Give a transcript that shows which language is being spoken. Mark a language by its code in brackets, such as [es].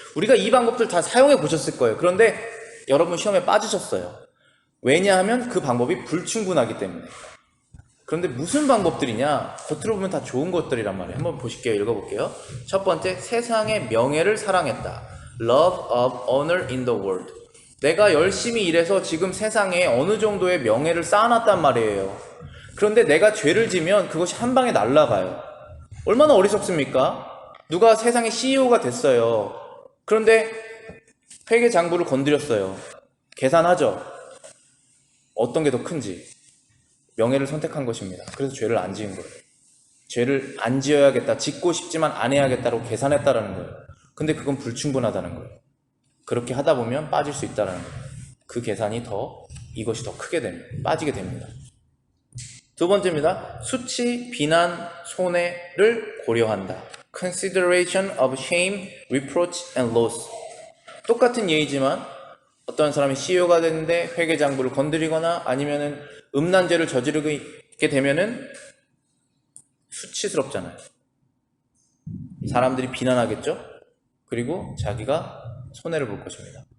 [ko] 우리가 이 방법들 다 사용해 보셨을 거예요. 그런데 여러분 시험에 빠지셨어요. 왜냐하면 그 방법이 불충분하기 때문에. 그런데 무슨 방법들이냐? 겉으로 보면 다 좋은 것들이란 말이에요. 한번 보실게요. 읽어볼게요. 첫 번째, 세상의 명예를 사랑했다. [en] Love of honor in the world. [ko] 내가 열심히 일해서 지금 세상에 어느 정도의 명예를 쌓아놨단 말이에요. 그런데 내가 죄를 지면 그것이 한 방에 날아가요. 얼마나 어리석습니까? 누가 세상의 CEO가 됐어요. 그런데 회계장부를 건드렸어요. 계산하죠. 어떤 게 더 큰지. 명예를 선택한 것입니다. 그래서 죄를 안 지은 거예요. 죄를 안 지어야겠다, 짓고 싶지만 안 해야겠다고 계산했다라는 거예요. 근데 그건 불충분하다는 거예요. 그렇게 하다 보면 빠질 수 있다는 거예요. 그 계산이 이것이 더 크게 됩니다. 빠지게 됩니다. 두 번째입니다. 수치, 비난, 손해를 고려한다. [en] Consideration of shame, reproach, and loss. [ko] 똑같은 예이지만 어떤 사람이 CEO가 됐는데 회계장부를 건드리거나 아니면은 음란죄를 저지르게 되면은 수치스럽잖아요. 사람들이 비난하겠죠? 그리고 자기가 손해를 볼 것입니다.